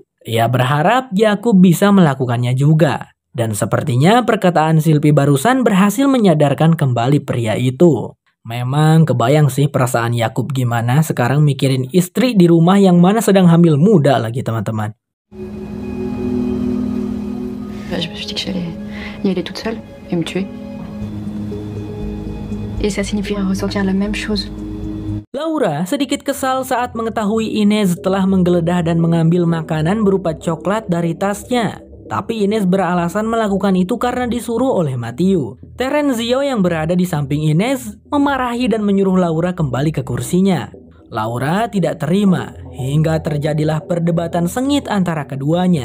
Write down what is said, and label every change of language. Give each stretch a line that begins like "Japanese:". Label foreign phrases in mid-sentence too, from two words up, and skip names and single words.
Indonesian: Ia berharap Yakub bisa melakukannya juga. Dan sepertinya perkataan Sylvie barusan berhasil menyadarkan kembali pria itu. Memang kebayang sih perasaan Yakub gimana sekarang mikirin istri di rumah yang mana sedang hamil muda lagi teman-teman.
French: Je me suis dit que j'allais y aller toute seule et me tuer. Et ça signifierait ressentir la même chose.
Indonesian: Laura sedikit kesal saat mengetahui Ines telah menggeledah dan mengambil makanan berupa coklat dari tasnya. Tapi Ines beralasan melakukan itu karena disuruh oleh Matthew. Terenzio yang berada di samping Ines memarahi dan menyuruh Laura kembali ke kursinya. Laura tidak terima, hingga terjadilah perdebatan sengit antara keduanya.